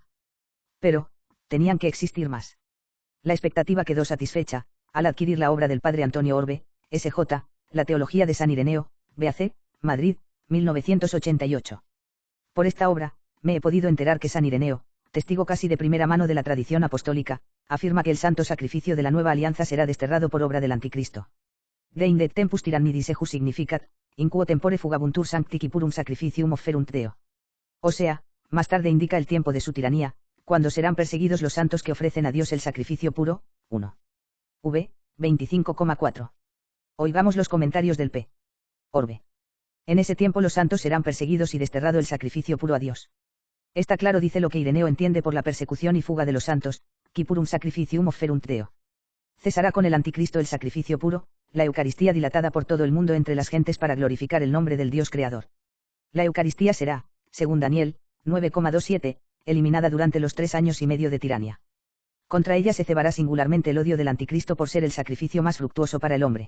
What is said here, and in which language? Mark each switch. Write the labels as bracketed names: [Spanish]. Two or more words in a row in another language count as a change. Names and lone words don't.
[Spanish] Pero, tenían que existir más. La expectativa quedó satisfecha, al adquirir la obra del padre Antonio Orbe, S.J., La Teología de San Ireneo, B.A.C., Madrid, 1988. Por esta obra, me he podido enterar que San Ireneo, testigo casi de primera mano de la tradición apostólica, afirma que el santo sacrificio de la nueva alianza será desterrado por obra del anticristo. [Latin] Deinde tempus tyrannidis ejus significat, in quo tempore fugabuntur sanctici purum sacrificium offerunt Deo. [Spanish] O sea, más tarde indica el tiempo de su tiranía, cuando serán perseguidos los santos que ofrecen a Dios el sacrificio puro. 1. V. 25,4. Oigamos los comentarios del P. Orbe. En ese tiempo los santos serán perseguidos y desterrado el sacrificio puro a Dios. Está claro, dice lo que Ireneo entiende por la persecución y fuga de los santos, [Latin] qui purum sacrificium offerunt Deo. [Spanish] Cesará con el anticristo el sacrificio puro, la Eucaristía dilatada por todo el mundo entre las gentes para glorificar el nombre del Dios Creador. La Eucaristía será, según Daniel 9,27, eliminada durante los 3 años y medio de tiranía. Contra ella se cebará singularmente el odio del anticristo por ser el sacrificio más fructuoso para el hombre.